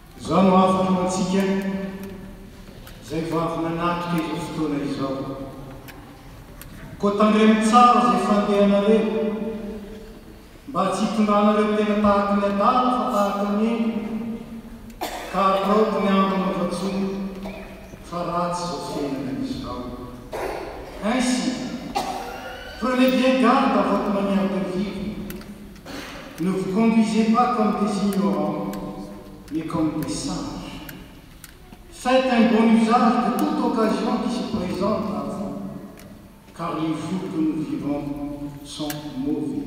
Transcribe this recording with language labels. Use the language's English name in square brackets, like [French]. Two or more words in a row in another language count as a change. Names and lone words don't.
[Malagasy] Zao no afaka ho antsika zay vavy nanatrika izao fotoana izao. Koa tandremo tsara zay fandehanareo mba tsy hitondranareo tena tahaka ny adala fa tahaka ny eny ka ataoko ny andro mavatsono fa ratsy zao fiainana izao. [French] Ainsi, prenez bien garde à votre manière de vivre. Ne vous conduisez pas comme des ignorants, mais comme des sages. Faites un bon usage de toute occasion qui se présente à vous, car les jours que nous vivons sont mauvais.